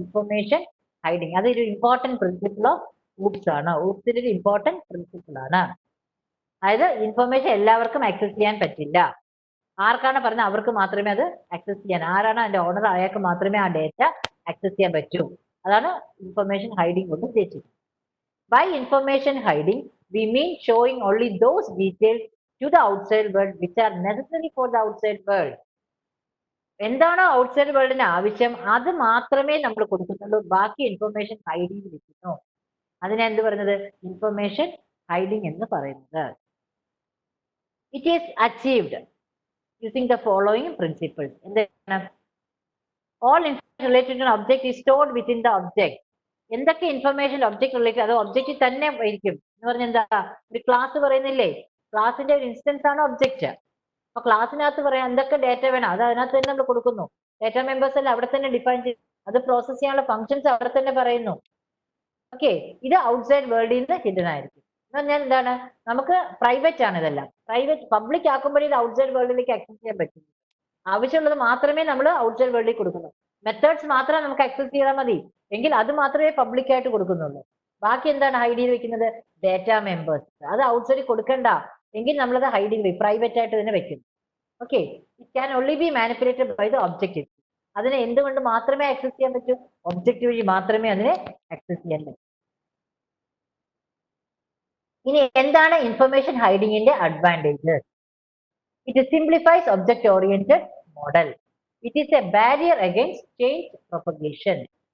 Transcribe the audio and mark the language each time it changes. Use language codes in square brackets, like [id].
[ml] Information hiding. അതൊരു important principle of oops ആണ്. ഊപ്സിന്റെ ഒരു ഇമ്പോർട്ടന്റ് പ്രിൻസിപ്പിൾ ആണ്. അതായത് ഇൻഫർമേഷൻ എല്ലാവർക്കും ആക്സസ് ചെയ്യാൻ പറ്റില്ല. ആർക്കാണ് പറഞ്ഞത്? അവർക്ക് മാത്രമേ അത് ആക്സസ് ചെയ്യാൻ. ആരാണ് അതിന്റെ ഓണർ, അയാൾക്ക് മാത്രമേ ആ ഡേറ്റ ആക്സസ് ചെയ്യാൻ പറ്റൂ. അതാണ് ഇൻഫർമേഷൻ ഹൈഡിങ് കൊണ്ട് ഉദ്ദേശിക്കുന്നത്. [en] By information hiding, we mean showing only those details to the outside world which are necessary for the outside world. [ml] എന്താണോ ഔട്ട്സൈഡ് വേൾഡിന് ആവശ്യം അത് മാത്രമേ നമ്മൾ കൊടുക്കുന്നുള്ളൂ. ബാക്കി ഇൻഫർമേഷൻ ഹൈഡ് ചെയ്ത് വെക്കുന്നു. അതിനെ എന്ത് പറയുന്നത്? ഇൻഫർമേഷൻ ഹൈഡിങ് എന്ന് പറയുന്നത്. [en] It is achieved using the following principles. എന്താണ്? All information related to an object is stored within the object. [ml] എന്തൊക്കെ ഇൻഫർമേഷൻ ഒബ്ജക്ട് റിലേറ്റഡ് അത് ഒബ്ജക്റ്റ് തന്നെ ആയിരിക്കും എന്ന് പറഞ്ഞാൽ എന്താ? ഒരു ക്ലാസ് പറയുന്നില്ലേ, ക്ലാസിന്റെ ഒരു ഇൻസ്റ്റൻസ് ആണ് ഒബ്ജക്റ്റ്. അപ്പൊ ക്ലാസ്സിനകത്ത് പറയാം എന്തൊക്കെ ഡേറ്റ വേണം, അത് അതിനകത്ത് തന്നെ നമ്മൾ കൊടുക്കുന്നു. ഡേറ്റ മെമ്പേഴ്സ് എല്ലാം അവിടെ തന്നെ ഡിഫൈൻ ചെയ്യും. അത് പ്രോസസ് ചെയ്യാനുള്ള ഫംഗ്ഷൻസ് അവിടെ തന്നെ പറയുന്നു. ഓക്കെ, ഇത് ഔട്ട്സൈഡ് വേൾഡിൽ നിന്ന് ഹിഡൻ ആയിരിക്കും. എന്ന് പറഞ്ഞാൽ എന്താണ്? നമുക്ക് പ്രൈവറ്റ് ആണ് ഇതെല്ലാം. പ്രൈവറ്റ് പബ്ലിക് ആക്കുമ്പോഴേ ഇത് ഔട്ട്സൈഡ് വേൾഡിലേക്ക് ആക്സസ് ചെയ്യാൻ പറ്റും. ആവശ്യമുള്ളത് മാത്രമേ നമ്മൾ ഔട്ട്സൈഡ് വേൾഡിൽ കൊടുക്കുന്നു. മെത്തേഡ്സ് മാത്രമേ നമുക്ക് ആക്സസ് ചെയ്താൽ മതി എങ്കിൽ അത് മാത്രമേ പബ്ലിക് ആയിട്ട് കൊടുക്കുന്നുള്ളൂ. ബാക്കി എന്താണ് ഹൈഡ് ചെയ്ത് വെക്കുന്നത്? Data members. അത് ഔട്ട്സൈഡിൽ കൊടുക്കണ്ട എങ്കിൽ നമ്മളത് ഹൈഡ് ചെയ്ത് പ്രൈവറ്റ് ആയിട്ട് തന്നെ വെക്കും. [en] Okay, it can only be manipulated by the objective. [ml] അതിനെ എന്തുകൊണ്ട് മാത്രമേ ആക്സസ് ചെയ്യാൻ പറ്റൂ? ഒബ്ജക്റ്റ് വഴി മാത്രമേ അതിനെ ആക്സസ് ചെയ്യാൻ പറ്റൂ. ഇനി എന്താണ് information ഹൈഡിങ്ങിന്റെ advantages? [en] It simplifies object oriented model. It is a barrier against change propagation.